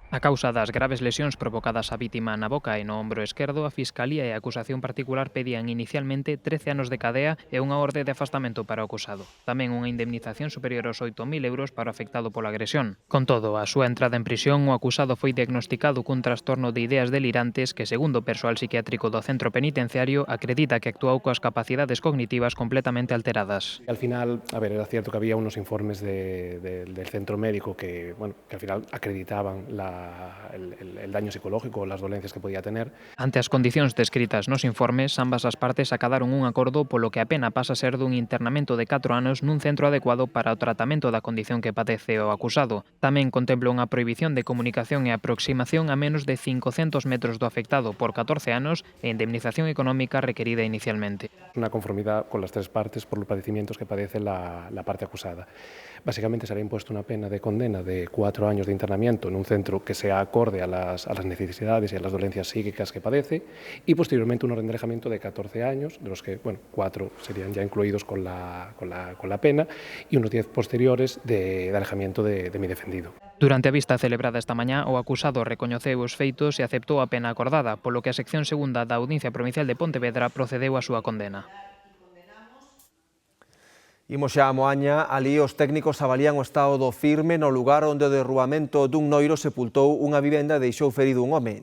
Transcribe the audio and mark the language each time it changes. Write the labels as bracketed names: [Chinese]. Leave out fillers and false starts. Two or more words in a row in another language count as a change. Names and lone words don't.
[Galician] A causa das graves lesións provocadas á vítima na boca e no ombro esquerdo, a Fiscalía e a acusación particular pedían inicialmente 13 anos de cadea e unha orde de afastamento para o acusado. Tamén unha indemnización superior aos 8.000 euros para o afectado pola agresión. Con todo, a súa entrada en prisión, o acusado foi diagnosticado cun trastorno de ideas delirantes que, segundo o persoal psiquiátrico do centro penitenciario, acredita que actuou coas capacidades cognitivas completamente alteradas. [Spanish] Al final, era cierto que había unos informes del centro médico que al final acreditaban el daño psicológico o las dolencias que podía tener. [Galician] Ante as condicións descritas nos informes, ambas as partes acadaron un acordo polo que a pena pasa a ser dun internamento de 4 anos nun centro adecuado para o tratamento da condición que padece o acusado. Tamén contempla unha prohibición de comunicación e aproximación a menos de 500 metros do afectado por 14 anos e indemnización económica requerida inicialmente. [Spanish] Una conformidad con las tres partes por los padecimientos que padece la parte acusada. Básicamente se le ha impuesto una pena de condena de 4 años de internamiento en un centro que sea acorde a las necesidades y a las dolencias psíquicas que padece y posteriormente un rendejamiento de 14 años, de los que 4 serían ya incluidos con la pena y unos 10 posteriores de alejamiento de mi defendido. [Galician] Durante a vista celebrada esta mañá, o acusado recoñeceu os feitos e aceptou a pena acordada, polo que a sección segunda da Audiencia Provincial de Pontevedra procedeu á súa condena. Imos xa a Moaña, ali os técnicos avalían o estado do firme no lugar onde o derrubamento dun noiro sepultou unha vivenda e deixou ferido un home.